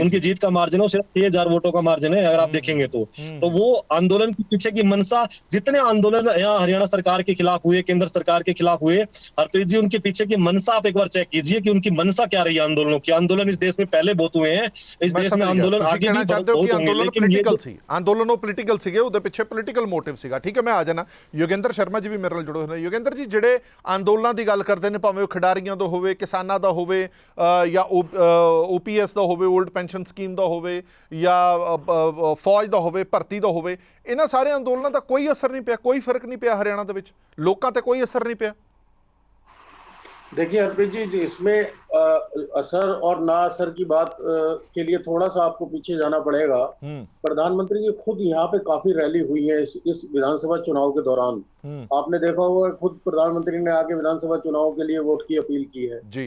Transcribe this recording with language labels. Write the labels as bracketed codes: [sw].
[hi] उनकी जीत का मार्जिन है सिर्फ 6,000 वोटों का मार्जिन है, अगर आप देखेंगे तो वो आंदोलन के पीछे की मनसा, जितने आंदोलन यहाँ हरियाणा सरकार के खिलाफ हुए, केंद्र सरकार के खिलाफ हुए, हरप्रीत जी, उनके पीछे की मनसा आप एक बार चेक कीजिए कि उनकी मनसा क्या रही आंदोलनों की। आंदोलन इस देश में पहले बहुत हुए हैं, इस देश में आंदोलन आगे भी बहुत होंगे, लेकिन ये [pa] ਅੰਦੋਲਨ ਪੋਲੀਟੀਕਲ ਸੀਗੇ, ਉਹਦੇ ਪਿੱਛੇ ਪੋਲੀਟੀਕਲ ਮੋਟਿਵ ਸੀਗਾ। ਠੀਕ ਹੈ, ਮੈਂ ਆ ਜਾਣਾ। ਯੋਗੇਂਦਰ ਸ਼ਰਮਾ ਜੀ ਵੀ ਮੇਰੇ ਨਾਲ ਜੁੜੇ ਹੋਏ ਨੇ। ਯੋਗੇਂਦਰ ਜੀ, ਜਿਹੜੇ ਅੰਦੋਲਨਾਂ ਦੀ ਗੱਲ ਕਰਦੇ ਨੇ, ਭਾਵੇਂ ਉਹ ਖਿਡਾਰੀਆਂ ਦਾ ਹੋਵੇ, ਕਿਸਾਨਾਂ ਦਾ ਹੋਵੇ, ਜਾਂ OPS ਦਾ ਹੋਵੇ, 올ਡ ਪੈਨਸ਼ਨ ਸਕੀਮ ਦਾ ਹੋਵੇ, ਜਾਂ ਫੌਜ ਦਾ ਹੋਵੇ, ਭਰਤੀ ਦਾ ਹੋਵੇ, ਇਹਨਾਂ ਸਾਰੇ ਅੰਦੋਲਨਾਂ ਦਾ ਕੋਈ ਅਸਰ ਨਹੀਂ ਪਿਆ, ਕੋਈ ਫਰਕ ਨਹੀਂ ਪਿਆ ਹਰਿਆਣਾ ਦੇ ਵਿੱਚ, ਲੋਕਾਂ ਤੇ ਕੋਈ ਅਸਰ ਨਹੀਂ ਪਿਆ। [hi] देखिए हरप्रीत जी, इसमें असर और ना असर की बात के लिए थोड़ा सा आपको पीछे जाना पड़ेगा। प्रधानमंत्री की खुद यहाँ पे काफी रैली हुई है इस विधानसभा चुनाव के दौरान। आपने देखा होगा, खुद प्रधानमंत्री ने आके विधानसभा चुनाव के लिए वोट की अपील की है जी।